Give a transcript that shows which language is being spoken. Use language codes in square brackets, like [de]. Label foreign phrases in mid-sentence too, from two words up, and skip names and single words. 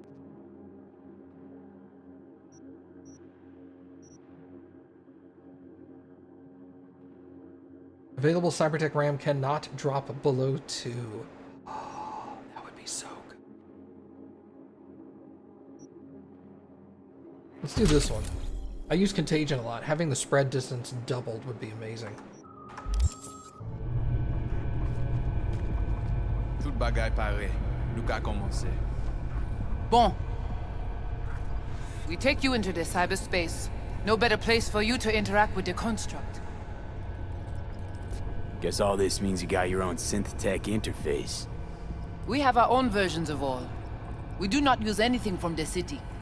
[en] Available Cybertech RAM cannot drop below 2. Oh, that would be so good. Let's do this one. I use Contagion a lot. Having the spread distance doubled would be amazing. [ht] Tout bagay pare. Nou ka komanse. Bon. [en] We take you into the cyberspace. No better place for you to interact with the construct. Guess all this means you got your own synth-tech interface. We have our own versions of all. We do not use anything from the city.